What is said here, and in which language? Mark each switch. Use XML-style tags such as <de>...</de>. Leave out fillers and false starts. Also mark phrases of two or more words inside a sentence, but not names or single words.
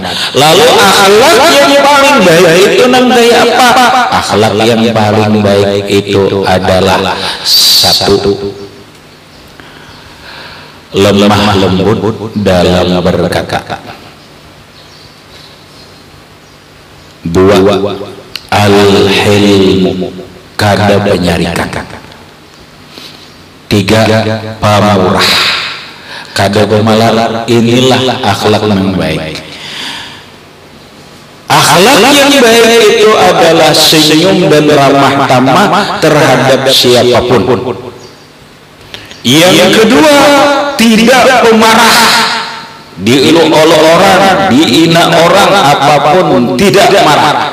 <id>Lalu akhlak yang paling baik itu nanti apa? Akhlak yang paling baik itu adalah satu, lemah lembut dalam berkata. Dua,</id> <bjn>al-hilmu, kada penyarikan. Tiga, pamurah, kada pemalar.</bjn> <id>Inilah akhlak yang baik. Akhlak yang baik itu adalah senyum dan ramah tamah terhadap siapapun. Yang kedua, tidak pemarah, dielu oleh orang, dihina orang, apapun tidak marah.</id>